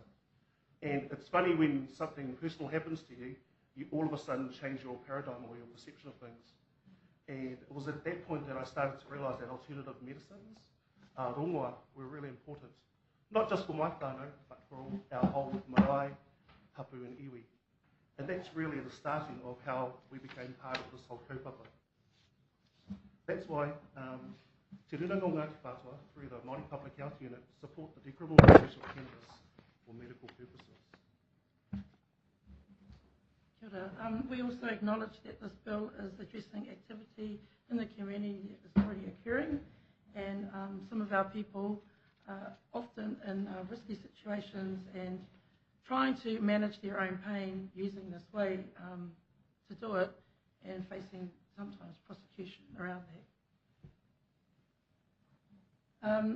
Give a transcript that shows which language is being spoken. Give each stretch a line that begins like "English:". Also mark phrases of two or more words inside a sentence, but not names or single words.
English: And it's funny when something personal happens to you, you all of a sudden change your paradigm or your perception of things. And it was at that point that I started to realise that alternative medicines, rongoa, were really important. Not just for my whānau, but for our whole
Māori: marae, hapu
English: and iwi. And that's really the starting of how we became part of this whole kaupapa. That's why Te Rūnanga o Ngāti Whātua, through the Māori Public Health Unit, support the decriminalisation of cannabis for medical purposes.
Māori: Kia ora.
English: We also acknowledge that this bill is addressing activity in the community that is already occurring, and some of our people are often in risky situations and trying to manage their own pain using this way to do it, and facing sometimes prosecution around that.